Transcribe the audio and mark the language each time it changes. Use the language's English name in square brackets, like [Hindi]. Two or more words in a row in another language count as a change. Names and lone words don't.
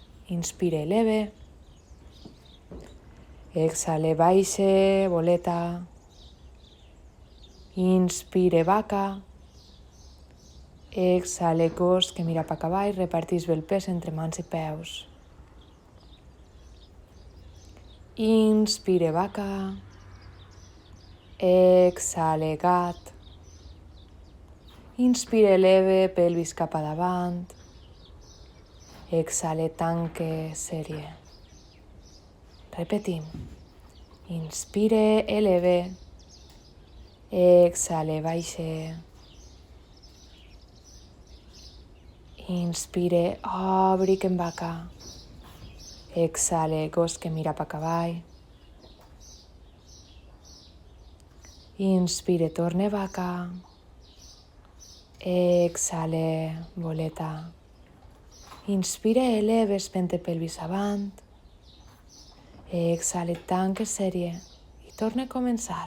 [Catalan] Inspira, eleve. Exhale, baixe, boleta. Inspire, vaca. Exhale, cos que mira cap avall, repartís bé el pes entre mans i peus. Inspire, vaca. Exhale, gat. Inspire, eleve, pelvis cap a davant. Exhale, tanque, sèrie. Repetim. Inspire, eleve. Exhale, baixe. Inspire, obric en vaca. Exhale, gos que mira cap avall. Inspire, torne vaca. Exhale, boleta. Inspire, eleve, espente pelvis avant. Exhale, tanque, sèrie. I torna a començar.